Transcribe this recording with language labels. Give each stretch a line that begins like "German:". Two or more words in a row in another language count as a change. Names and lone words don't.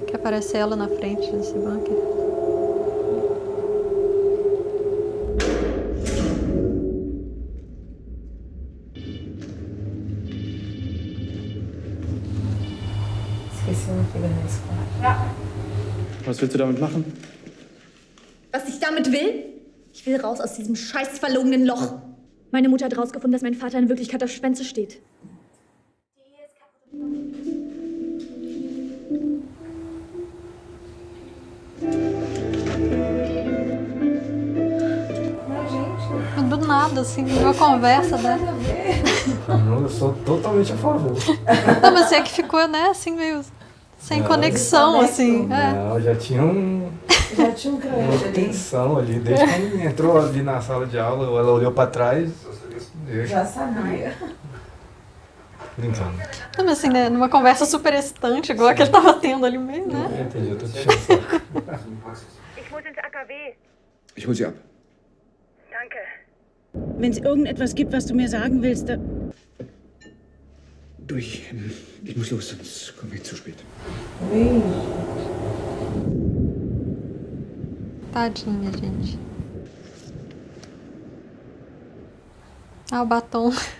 Portuguese: Que aparece ela na frente desse bunker. Esqueci uma filha na escola.
German: Was willst du damit machen? Was ich damit will? Ich will raus aus diesem scheiß verlogenen Loch. Meine Mutter hat rausgefunden, dass mein Vater in Wirklichkeit auf Schwänze steht.
Portuguese: Do nada, assim, uma conversa, né? Não, eu sou totalmente a favor. Não, mas é que ficou, né, assim, meio sem conexão, assim. É. Não, já tinha Já tinha um crânio uma ali. tensão ali. Desde quando entrou ali na sala de aula, ela olhou pra trás. Já sabia. Brincando. Não, mas assim, né, numa conversa super excitante, igual a que ele tava tendo ali meio, né? Eu entendi, eu tô te chamando.
German: Ich muss ins AKW. Ich hol sie ab. Danke. Wenn es irgendetwas gibt, was du mir sagen willst, dann... Du, ich muss los, sonst komme ich zu spät.
Portuguese: Tadinha, gente. Ah, o batom.